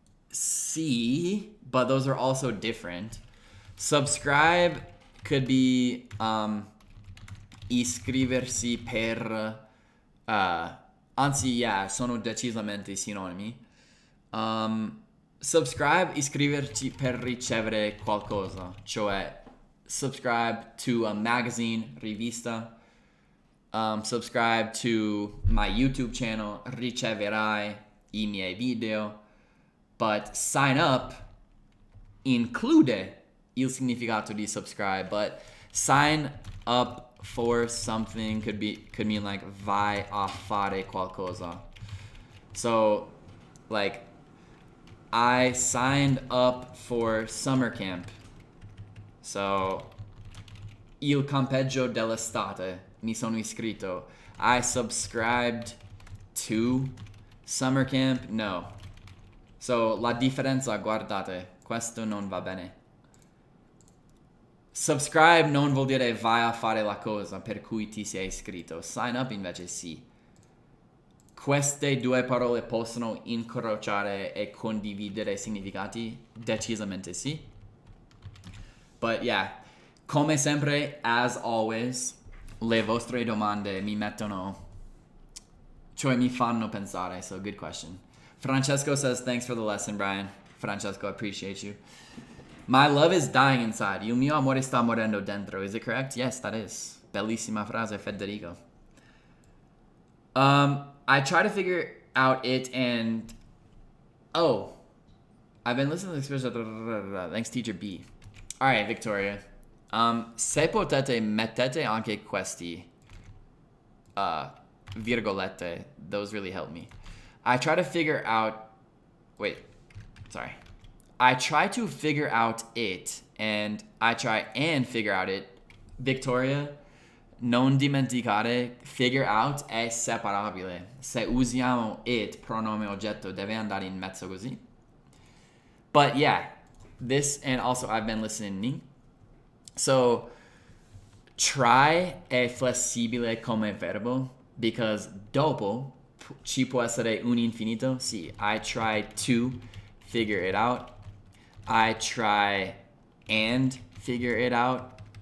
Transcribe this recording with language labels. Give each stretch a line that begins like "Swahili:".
English: See, but those are also different. Subscribe could be
Italian: iscriversi per anzi, yeah, sono decisamente sinonimi. Subscribe, iscriverci per ricevere qualcosa, cioè
English: subscribe to a magazine,
Italian: rivista.
English: Subscribe to my YouTube channel,
Italian: riceverai i miei video.
English: But sign up
Italian: include il significato di
English: subscribe, but sign up for something could mean like
Italian: vai a fare qualcosa.
English: So, like, I signed up for summer camp.
Italian: So, il campeggio dell'estate, mi sono iscritto.
English: I subscribed to summer camp? No.
Italian: So, la differenza, guardate, questo non va bene. Subscribe non vuol dire vai a fare la cosa per cui ti sei iscritto. Sign up invece sì. Queste due parole possono incrociare e condividere significati? Decisamente sì.
English: But yeah,
Italian: come sempre,
English: as always,
Italian: le vostre domande mi fanno pensare,
English: so good question. Francesco says, thanks for the lesson, Brian. Francesco, I appreciate you. My love is dying inside.
Italian: Il mio amore sta morendo dentro.
English: Is it correct? Yes, that is.
Italian: Bellissima frase,
English: Federico. I try to figure out it and... Oh. I've been listening to this... Thanks, teacher B. Alright, Victoria.
Italian: Se potete, mettete anche questi virgolette.
English: Those really help me. I try to figure out it, and I try and figure out it.
Italian: Victoria, non dimenticare, figure out è separabile. Se usiamo it, pronome oggetto, deve andare in mezzo così.
English: But yeah, this, and also I've been listening.
Italian: So, try è flessibile come verbo, because dopo ci può essere un infinito.
English: Sì, I try to figure it out. I try and figure it out.